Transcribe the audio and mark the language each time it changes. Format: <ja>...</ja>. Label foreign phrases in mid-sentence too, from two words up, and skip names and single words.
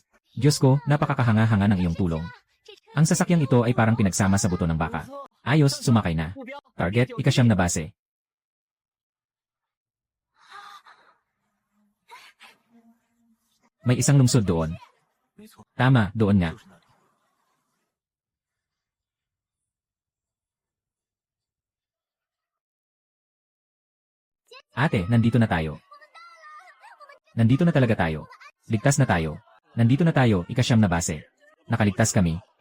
<tl>Diyos ko, napakakahanga-hanga ng iyong tulong. Ang sasakyang ito ay parang pinagsama sa buto ng baka. Ayos, sumakay na. Target, 9 na base. May isang lungsod doon.</tl> <zh>没错，</zh> <tl>Tama, doon nga.</tl> <zh>就是那里。</zh> <tl>Ate, nandito na tayo. Nandito na talaga tayo. Ligtas na tayo. Nandito na tayo, 9 na base. Nakaligtas kami.</tl>